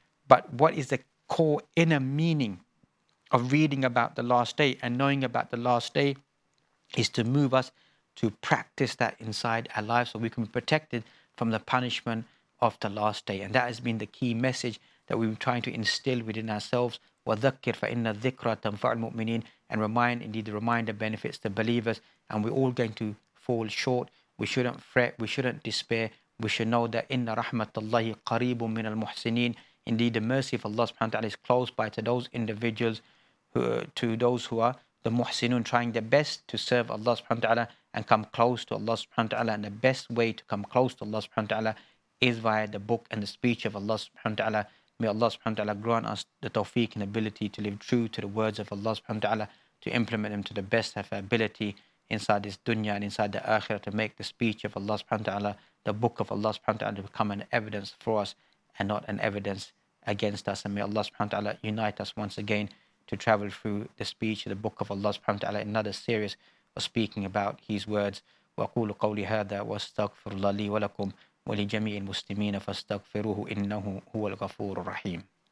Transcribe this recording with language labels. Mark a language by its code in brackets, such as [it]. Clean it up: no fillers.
[en] But what is the core inner meaning of reading about the last day and knowing about the last day is to move us to practice that inside our lives so we can be protected from the punishment of the last day. And that has been the key message that we've been trying to instill within ourselves. [ar] وَذَكِّرْ فَإِنَّ الذِّكْرَ تَنْفَعُ الْمُؤْمِنِينَ, [en] and remind, indeed the reminder benefits the believers, and we're all going to fall short. We shouldn't fret, we shouldn't despair. We should know that [ar] إِنَّ رَحْمَةَ اللَّهِ قَرِيبٌ مِّنَ الْمُحْسِنِينَ. [en] Indeed, the mercy of Allah subhanahu wa ta'ala is close by to those individuals, to those who are the muhsinun, trying their best to serve Allah subhanahu wa ta'ala and come close to Allah subhanahu wa ta'ala. And the best way to come close to Allah subhanahu wa ta'ala is via the book and the speech of Allah subhanahu wa ta'ala. May Allah subhanahu wa ta'ala grant us the tawfiq and ability to live true to the words of Allah subhanahu wa ta'ala, to implement them to the best of our ability inside this dunya and inside the akhirah, to make the speech of Allah subhanahu wa ta'ala, the book of Allah subhanahu wa ta'ala, to become an evidence for us and not an evidence against us. And may Allah subhanahu wa ta'ala unite us once again to travel through the speech of the book of Allah subhanahu wa ta'ala, another series of speaking about His words. [ar] وأقول قولي هذا وأستغفر الله لي ولكم ولجميع المسلمين فاستغفروه إنه هو الغفور الرحيم.